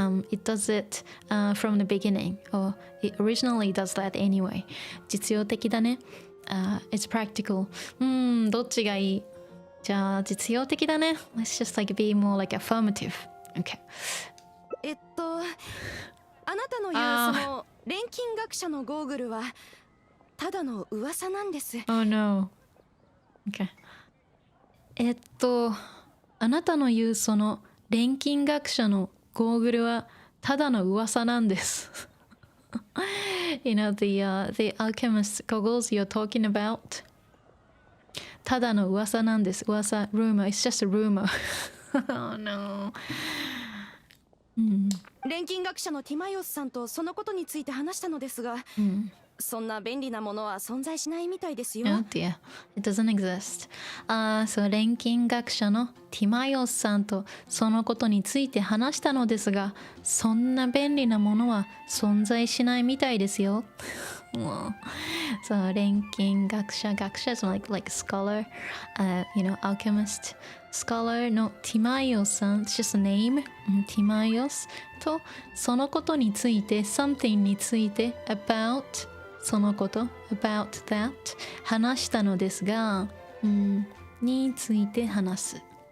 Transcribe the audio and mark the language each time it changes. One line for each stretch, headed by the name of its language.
English: It does it from the beginning, or it originally does that anyway.
Japanese: 実用的だね。
English: It's practical.
Japanese: どっちがいい？じゃあ実用的だね。
English: Let's just like be more like affirmative. Okay.
Japanese: あなたの言うその錬金学者のゴーグルはただの噂なんです。
English: Oh no. Okay.
Japanese: あなたの言うその錬金学者のゴーグルはただの噂なんです。
English: the alchemist goggles you're talking about.
Japanese: ただの噂なんです。噂、rumor.
English: It's just a rumor. Oh no.
Japanese: 錬金学者のティマイオスさんとそのことについて話したのですが、そんな便利なものは存在しないみたいですよ。
English: Oh dear, it doesn't exist.
Japanese: そう錬金学者のティマイオスさんとそのことについて話したのですが、そんな便利なものは存在しないみたいですよ。そう錬金学者
English: so like scholar, alchemist. Scholar のティマイオスさん it's just a name.
Japanese: ティマイオスとそのことについて something について aboutそのこと about that 話したのですが、について話す。